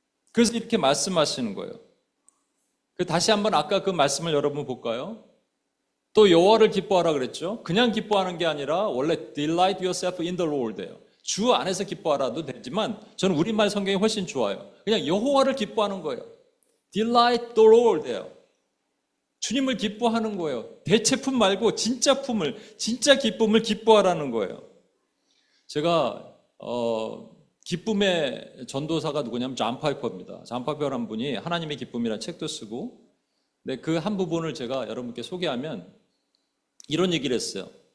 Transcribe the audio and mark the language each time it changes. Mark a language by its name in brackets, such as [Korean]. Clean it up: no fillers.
[Korean] 그래서 이렇게 말씀하시는 거예요. 다시 한번 아까 그 말씀을 여러분 볼까요? 또 여호와를 기뻐하라 그랬죠. 그냥 기뻐하는 게 아니라 원래 [English] delight yourself in the Lord [Korean] 예요. 주 안에서 기뻐하라도 되지만 저는 우리말 성경이 훨씬 좋아요. 그냥 여호와를 기뻐하는 거예요. [English] delight the Lord예요. [Korean] 주님을 기뻐하는 거예요. 대체품 말고 진짜 기쁨을 기뻐하라는 거예요. 제가 기쁨의 전도사가 누구냐면 존 파이퍼입니다. 존 파이퍼라는 분이 하나님의 기쁨이라는 책도 쓰고, 근데 그 한 부분을 제가 여러분께 소개하면 이런 얘기를 했어요.